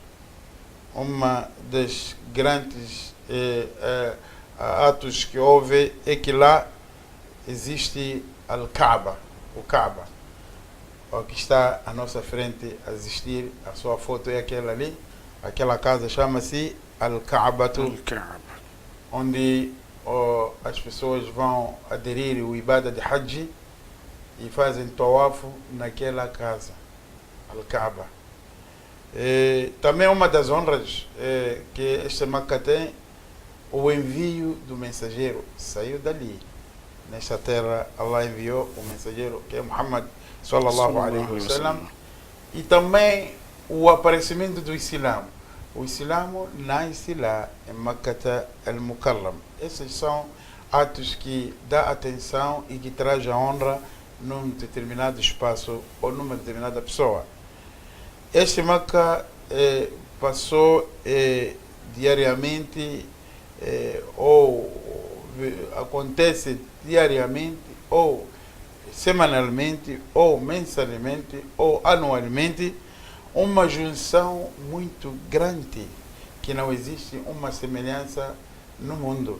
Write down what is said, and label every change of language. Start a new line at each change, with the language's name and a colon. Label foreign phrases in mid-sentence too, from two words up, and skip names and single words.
Portuguese: Uma das grandes atos que houve é que lá existe Al-Kaaba, o Kaaba, o que está à nossa frente a existir, a sua foto é aquela ali, aquela casa chama-se Al-Kaabatu, onde as pessoas vão aderir o Ibada de Hajj e fazem tawafo naquela casa, Al-Kaaba. Também uma das honras que este Meca tem, o envio do mensageiro saiu dali. Nesta terra, Allah enviou o mensageiro, que é Muhammad
Arabic: صلى الله عليه وسلم,
Portuguese: e também o aparecimento do Islã. O Islã nasce lá em Makkah al-Mukarram. Esses são atos que dão atenção e que trazem a honra num determinado espaço ou numa determinada pessoa. Este Meca passou diariamente ou acontece diariamente ou semanalmente ou mensalmente ou anualmente uma junção muito grande que não existe uma semelhança no mundo.